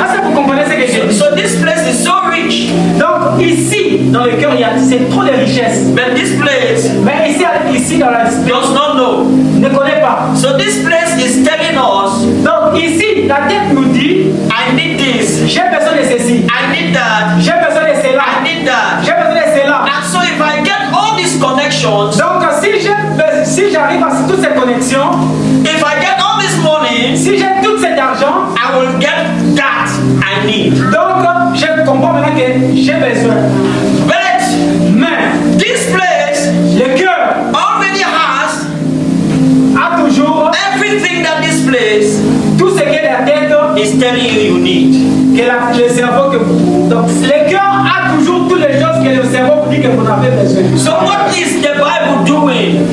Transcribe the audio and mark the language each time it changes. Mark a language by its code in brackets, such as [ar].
[fr] Est-ce que vous comprenez ce que je dis? [en] So this place is so rich, [fr] Donc, ici, dans le cœur, c'est trop de richesse. [en] but this place [fr] Mais ici dans la [en] does not know. [fr] ne connaît pas. [en] So this place is telling us, [fr] Donc, ici, la tête nous dit [en] I need this, [fr] j'ai besoin de ceci, [en] I need that, [fr] j'ai besoin de cela, [en] I need that. [fr] j'ai besoin de cela. [en] And so if I get all these connections, [fr] Donc, si j'arrive à toutes ces connexions, [en] if I get all this money, [fr] si j'ai tout cet argent, [en] I will get that I need. [fr] donc je comprends maintenant que j'ai besoin. [en] But [fr] Mais [en] this place [fr] le cœur [en] already has [fr] a toujours [en] everything that this place [fr] tout ce que la tête, [en] is telling you you need. [fr] que le cerveau, donc le cœur a toujours toujours toutes les choses que le cerveau vous dit que vous en avez besoin. [en] So what is the Bible doing?